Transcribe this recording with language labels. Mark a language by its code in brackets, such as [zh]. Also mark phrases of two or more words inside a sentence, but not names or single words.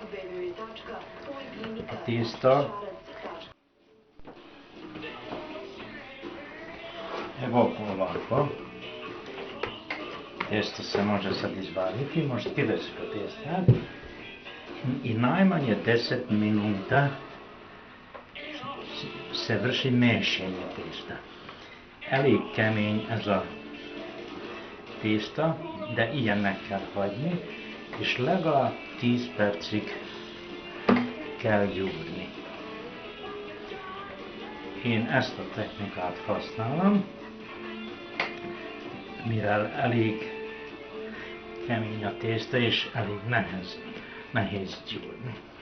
[sr] Tészta. Evo ovako. Testo se može sad izvaliti, možete kidati po testa. I najmanje 10 minuta se vrši mešanje testa. [hu] Elég kemény ez a tészta, de ilyen meg kell hagyni, és legalább 10 percig kell gyúrni. Én ezt a technikát használom, mivel elég kemény a tészta, és elég nehéz gyúrni.